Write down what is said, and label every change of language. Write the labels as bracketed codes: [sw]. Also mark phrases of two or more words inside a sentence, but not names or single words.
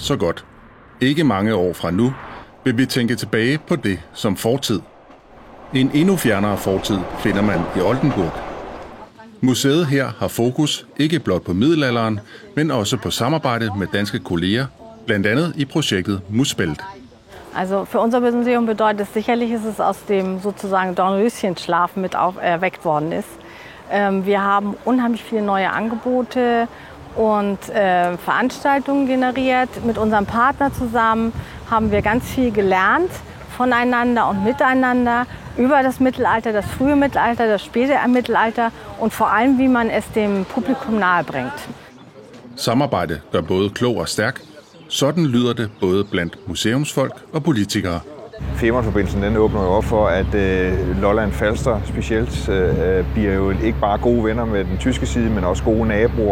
[da] Ikke mange år fra nu vil vi tænke tilbage på det som fortid. En endnu fjernere fortid finder man i Oldenburg. Museet her har fokus ikke blot på middelalderen, men også på samarbejde med danske kolleger, blandt andet i projektet Muswelt. [de] Also für unser Museum bedeutet es sicherlich, ist es aus dem sozusagen Dornröschenschlaf mit erweckt worden ist. Wir haben unheimlich viele neue Angebote und Veranstaltungen generiert. Mit unserem Partner zusammen haben wir ganz viel gelernt voneinander und miteinander über das Mittelalter, das frühe Mittelalter, das späte Mittelalter und vor allem, wie man es dem Publikum nahebringt. [da] Samarbejde gør både klog og stærk. Sådan lyder det både blandt museumsfolk og politikere. Femernforbindelsen den åbner jo op for, at Lolland Falster specielt bliver jo ikke bare gode venner med den tyske side, men også gode naboer.